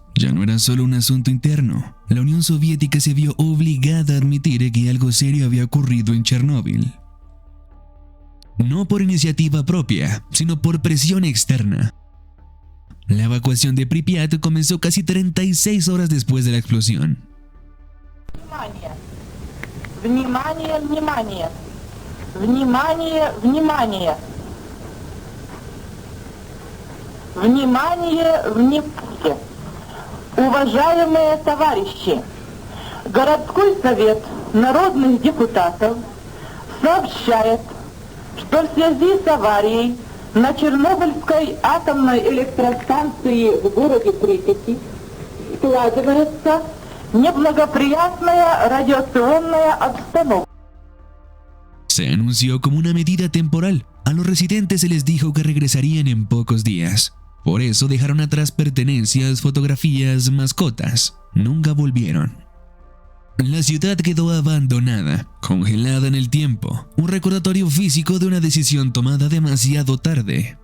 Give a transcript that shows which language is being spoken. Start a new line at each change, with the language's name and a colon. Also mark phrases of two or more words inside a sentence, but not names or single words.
Spanish: Ya no era solo un asunto interno. La Unión Soviética se vio obligada a admitir que algo serio había ocurrido en Chernóbil. No por iniciativa propia, sino por presión externa. La evacuación de Pripyat comenzó casi 36 horas después de la explosión.
Russian: Внимание, внимание! Внимание, внимание! Внимание, внимание! Уважаемые товарищи, городской совет народных депутатов сообщает, что в связи с аварией на Чернобыльской атомной электростанции в городе Припяти складывается неблагоприятная радиационная обстановка.
Spanish: Se anunció como una medida temporal. A los residentes se les dijo que regresarían en pocos días. Por eso dejaron atrás pertenencias, fotografías, mascotas. Nunca volvieron. La ciudad quedó abandonada, congelada en el tiempo, un recordatorio físico de una decisión tomada demasiado tarde.